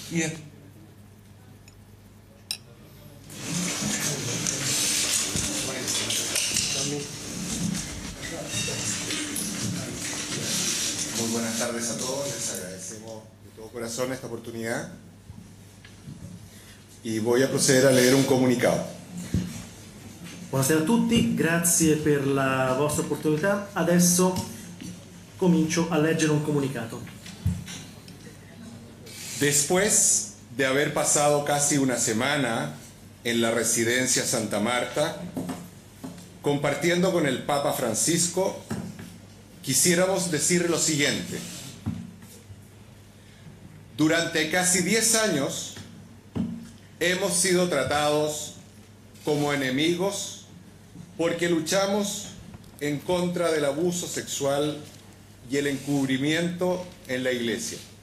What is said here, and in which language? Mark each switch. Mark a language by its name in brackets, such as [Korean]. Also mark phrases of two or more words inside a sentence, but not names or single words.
[Spanish] Muy buenas tardes a todos, les agradecemos de todo corazón esta oportunidad y voy a proceder a leer un comunicado. [Italian] Buonasera a tutti, grazie per la vostra opportunità. Adesso comincio a leggere un comunicato. [Spanish] Después de haber pasado casi una semana en la residencia Santa Marta, compartiendo con el Papa Francisco, quisiéramos decir lo siguiente. Durante casi 10 años hemos sido tratados como enemigos porque luchamos en contra del abuso sexual y el encubrimiento en la Iglesia.